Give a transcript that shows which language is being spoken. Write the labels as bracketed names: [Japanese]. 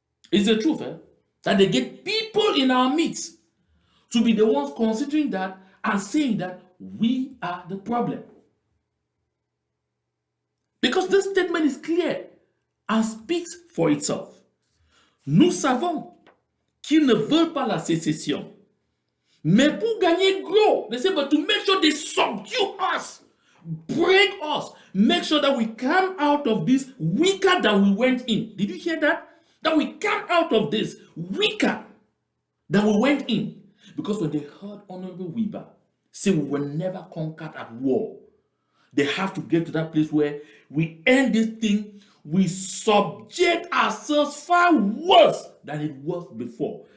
[English] It's the truth, that they get people in our midst to be the ones considering that and saying that we are the problem. Because this statement is clear and speaks for itself. [French] Nous savons qu'ils ne veulent pas la sécession. Mais pour gagner gros, [English] they say, but to make sure they subdue us, break us, make sure that we come out of this weaker than we went in. Did you hear that? That we come out of this weaker than we went in. Because when they heard Honorable Weber say we were never conquered at war, they have to get to that place where we end this thing, we subject ourselves far worse than it was before.